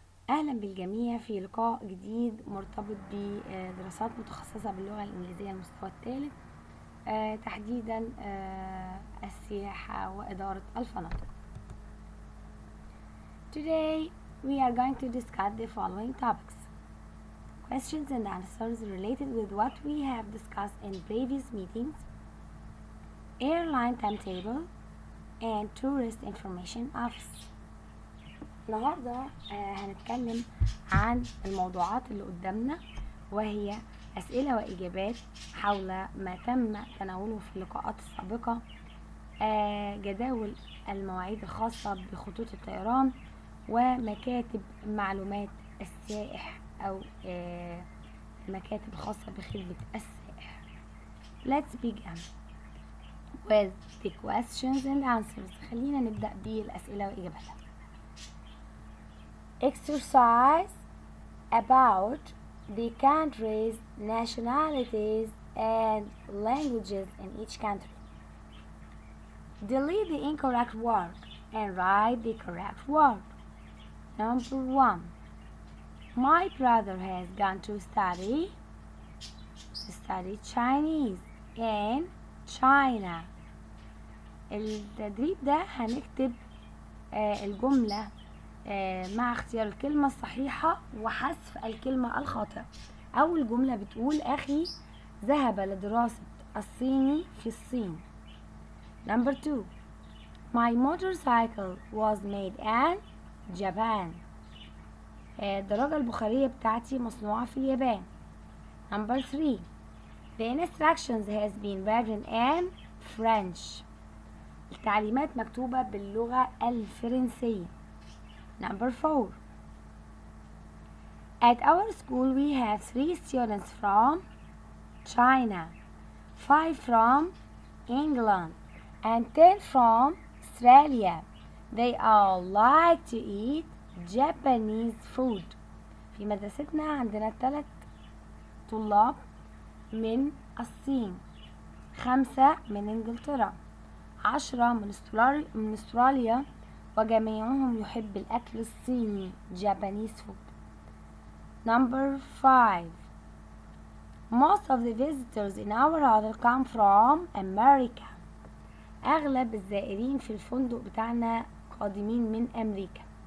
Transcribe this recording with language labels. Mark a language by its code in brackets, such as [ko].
[ar] أهلا بالجميع في لقاء جديد مرتبط بدراسات متخصصة باللغة الإنجليزية المستوى الثالث، تحديدا السياحة وإدارة الفنادق. [en] Today we are going to discuss the following topics: questions and answers related with what we have discussed in previous meetings, airline timetable, and tourist information office. [ar] النهاردة هنتكلم عن الموضوعات اللي قدامنا، وهي أسئلة وإجابات حول ما تم تناوله في اللقاءات السابقة، جداول المواعيد الخاصة بخطوط الطيران، ومكاتب معلومات السائح أو المكاتب الخاصة بخدمة السائح. [en] Let's begin with the questions and answers. [ar] خلينا نبدأ بالأسئلة وإجاباتها. [en] Exercise about the countries, nationalities, and languages in each country. Delete the incorrect word and write the correct word. Number 1. My brother has gone to study Chinese in China. [ar] التدريب ده هنكتب الجملة مع اختيار الكلمة الصحيحة وحذف الكلمة الخاطئة. أول جملة بتقول: أخي ذهب لدراسة الصيني في الصين. [en] Number 2. My motorcycle was made in Japan. [ar] الدراجة البخارية بتاعتي مصنوعة في اليابان. [en] Number 3. The instructions has been written in French. [ar] التعليمات مكتوبة باللغة الفرنسية. [en] Number 4. At our school we have 3 students from China, 5 from England, and 10 from Australia. They all like to eat Japanese food. [ar] في مدرستنا عندنا 3 طلاب من الصين، 5 من انجلترا، 10 من استراليا، وجميعهم يحب الأكل الصيني [en] Japanese food. Number 5. Most of the visitors in our hotel come from America. [ar] أغلب الزائرين في الفندق بتاعنا قادمين من أمريكا.